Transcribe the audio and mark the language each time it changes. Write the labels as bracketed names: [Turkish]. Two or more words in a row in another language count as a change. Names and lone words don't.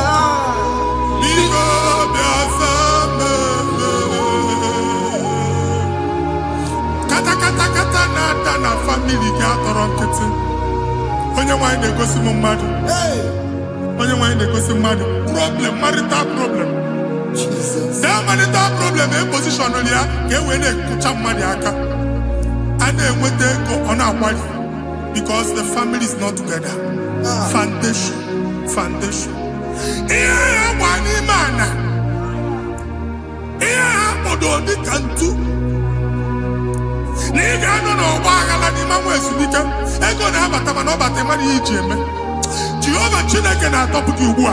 [Igbo] Biko bịa zaa m ekpere. Kata na-ada na famili gị atọrọ nkịtị. Onye nwanyị na-egosi m mmadụ. Onye nwanyị na-egosi mmadụ. [English] Problem, marital problem. Jesus. That marital problem [Igbo] e position ya ka e wee na-ekụcha mmadụ aka. A na-enweta ego ọ na-akwali [English] because the family is not together. [Igbo] Foundation. Ihe ya gba n'ime ana. Ihe ha kpọdo dịka ntu. Na ị ga-anọ n'ọgba aghara n'ime nwa ezumike. Ego na-abata mana ọ bata mmadụ ihe iji eme. Jehova Chineke na-atọpụ gị ugbu a.